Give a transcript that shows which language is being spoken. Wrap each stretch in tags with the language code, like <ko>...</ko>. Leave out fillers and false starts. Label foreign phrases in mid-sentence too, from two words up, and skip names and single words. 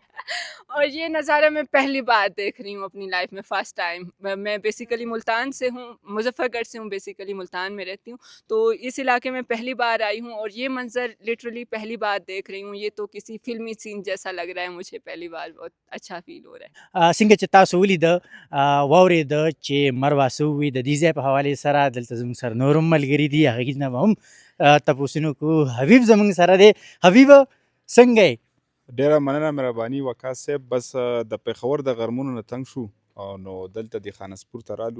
<ur>اور یہ نظارہ میں پہلی بار دیکھ رہی ہوں اپنی لائف میں,</ur> <en>first time.</en> <ur>میں بیسکلی ملتان سے ہوں، مظفرگڑھ سے ہوں، بیسکلی ملتان میں رہتی ہوں تو اس علاقے میں پہلی بار آئی ہوں اور یہ منظر لٹرلی پہلی بار دیکھ رہی ہوں. یہ تو کسی فلمی سین جیسا لگ رہا ہے مجھے، پہلی بار بہت اچھا فیل ہو رہا ہے.</ur> <ps>څنګه چې تاسو ولیده واورېده چې مروه څه ووایي د دې ځای په حوالې سره دلته زموږ سره نور هم ملګري دي هغې نه به هم تپوسونه کوو. حبیب زموږ سره دی. حبیب څنګه یې؟ ډیره مننه مهرباني وقاص صاحب. بس د پېښور د غرمونو نه تنګ شو او نو دلته د خانسپور ته رالو.</ps>